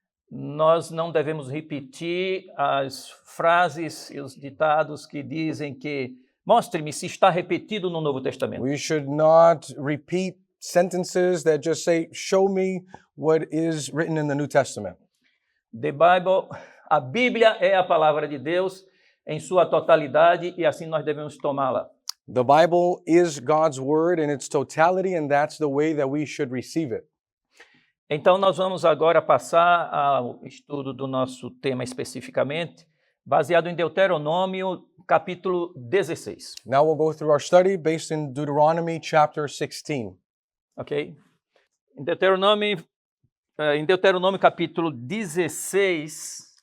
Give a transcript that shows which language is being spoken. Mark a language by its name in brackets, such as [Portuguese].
[Portuguese] Nós não devemos repetir as frases e os ditados que dizem que mostre-me se está repetido no Novo Testamento. [English] We should not repeat sentences that just say, show me what is written in the New Testament. The Bible, [Portuguese] a Bíblia é a palavra de Deus em sua totalidade e assim nós devemos tomá-la. [English] The Bible is God's word in its totality, and that's the way that we should receive it. [Portuguese] Então, nós vamos agora passar ao estudo do nosso tema especificamente, baseado em Deuteronômio, capítulo 16. [English] Now we'll go through our study based in Deuteronomy chapter 16. [Portuguese] Ok? Em Deuteronômio em Deuteronômio capítulo 16,